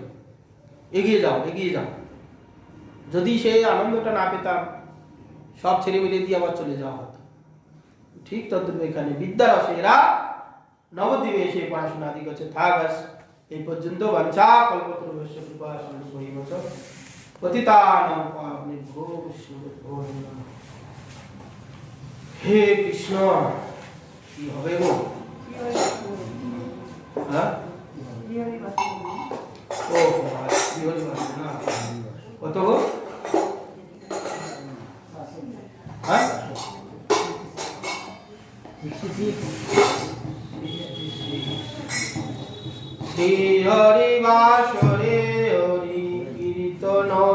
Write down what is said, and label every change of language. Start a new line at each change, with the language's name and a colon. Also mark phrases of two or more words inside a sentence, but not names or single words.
Bangla: এগিয়ে যাও, এগিয়ে যাও। যদি সেই আনন্দটা না পেতাম, সব ছেলে মিলে দিয়ে আবার চলে যাওয়া হতো। ঠিক তদ্রূপ এখানে বিদ্যার রসে এরা নবদ্বীপে এসে পড়াশোনা আদি করছে। থাক আজ এই পর্যন্ত।
Sanskrit: বাঞ্ছা কল্পতরুভ্যশ্চ কৃপা সিন্ধুভৈব চ পতিতানাং পাবনেভ্যো বৈষ্ণবেভ্যো নমঃ।
Bangla: হে কৃষ্ণ, কি হবে গো? হ্যাঁ, ও না কত গো? হ্যাঁ, শ্রী হরি বাসরে হরি কীর্তন